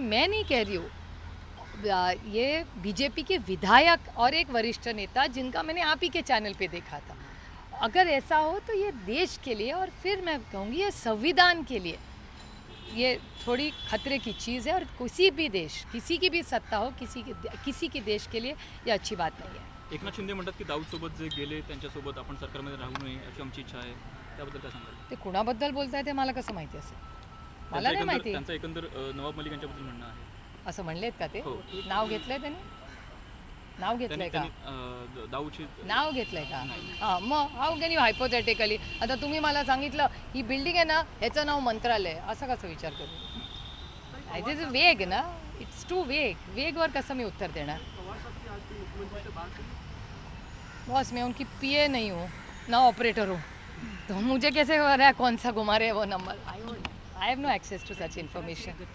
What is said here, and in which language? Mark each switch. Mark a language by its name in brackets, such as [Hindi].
[Hindi] मैं नहीं कह रही हूँ, ये बीजेपी के विधायक और एक वरिष्ठ नेता जिनका मैंने आप ही के चैनल पे देखा था, अगर ऐसा हो तो ये देश के लिए और फिर मैं कहूँगी ये संविधान के लिए ये थोड़ी खतरे की चीज़ है। और किसी भी देश, किसी की भी सत्ता हो, किसी के देश के लिए ये अच्छी बात नहीं है। [Marathi] एकनाथ शिंदे म्हणतात की दाऊदसोबत जे गेले त्यांच्यासोबत आपण सरकारमध्ये राहू नये अशी आमची इच्छा आहे, त्याबद्दल काय सांगाल? ते कुणाबद्दल बोलताय ते मला कसं माहिती असेल? मला नाही माहिती. त्यांचं एकंदर नवाब मलिक यांच्याबद्दल म्हणणं आहे. असं म्हणलेत का ते? हो. नाव घेतलंय त्यांनी? नाव घेतलंय का? दाऊदची नाव घेतलंय का? हां, मग [English] how can you hypothetically, [Marathi] आता तुम्ही मला सांगितलं ही बिल्डिंग आहे ना ह्याचं नाव मंत्रालय, असा कसा विचार करू? [English] it is vague ना, it's too vague, [Marathi] वेगवर कसं मी उत्तर देणार? [Hindi] बॉस मैं उनकी पीए नहीं हूँ ना ऑपरेटर हूँ, तो मुझे कैसे हो रहा है कौन सा घुमा रहे हैं वो number? [English] I have no access to such information.